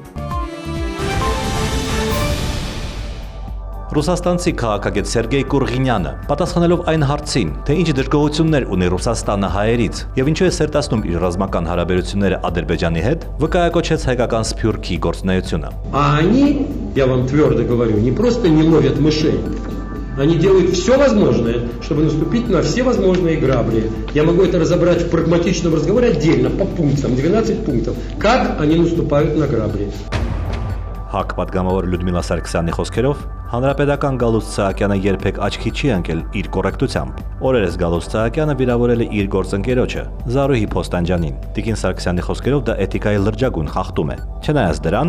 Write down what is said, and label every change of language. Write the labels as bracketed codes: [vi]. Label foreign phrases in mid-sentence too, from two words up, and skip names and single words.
[hy] Ռուսաստանցի քաղաքագետ Սերգեյ Կուրղինյանը պատասխանելով այն հարցին, թե ինչ դժգոհություններ ունի Ռուսաստանը հայերից եւ ինչու է սերտացնում իր ռազմական հարաբերությունները Ադրբեջանի հետ, վկայակոչեց հայկական Սփյուռքի գործունեությունը։ [ru] Они, я вам твердо говорю, не просто не ловят мышей. Они делают все возможное, чтобы наступить на все возможные грабли. Я могу это разобрать в прагматичном разговоре отдельно, по пунктам, 12 пунктов. Как они наступают на грабли. [hy] ՀԱԿ պատգամավոր Լյուդմիլա Սարգսյանի խոսքերով հանրապետական Գալուստ Սահակյանը երբեք աչքի չի ընկել իր կոռեկտությամբ։ Օրերս Գալուստ Սահակյանը վիրավորել է իր գործընկերոջը Զարուհի Փոստանջյանին։ Տիկին Սարգսյանի խոսքերով դա էթիկայի լրջագույն խախտում է։ Չնայած դրան,